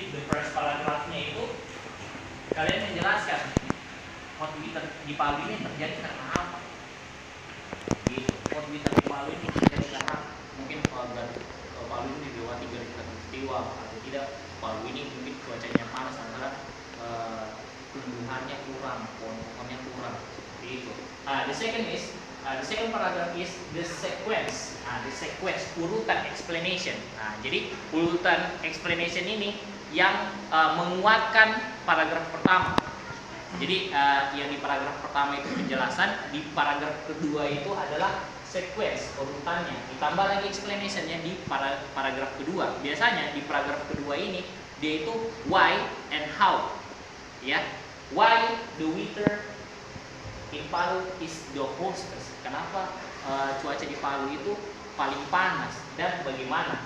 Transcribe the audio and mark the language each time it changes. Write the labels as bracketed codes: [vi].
[id] first paragrafnya itu kalian menjelaskan hot water di Palu ini terjadi karena apa? Gitu. Hot water di Palu ini terjadi karena mungkin Palu ini dilewati garis khatulistiwa atau tidak. Palu ini mungkin cuacanya panas antara tumbuhannya kurang, pohon-pohonnya kurang. Seperti itu. [en] The second paragraph is the sequence. The sequence, [id] urutan [en] explanation. [id] Jadi urutan explanation ini yang menguatkan paragraf pertama. Jadi yang di paragraf pertama itu penjelasan, di paragraf kedua itu adalah sequence, urutannya. Ditambah lagi explanationnya di paragraf kedua. Biasanya di paragraf kedua ini dia itu [en] why and how. Ya, why the winter in Palu is the hottest. [id] Kenapa cuaca di Palu itu paling panas dan bagaimana?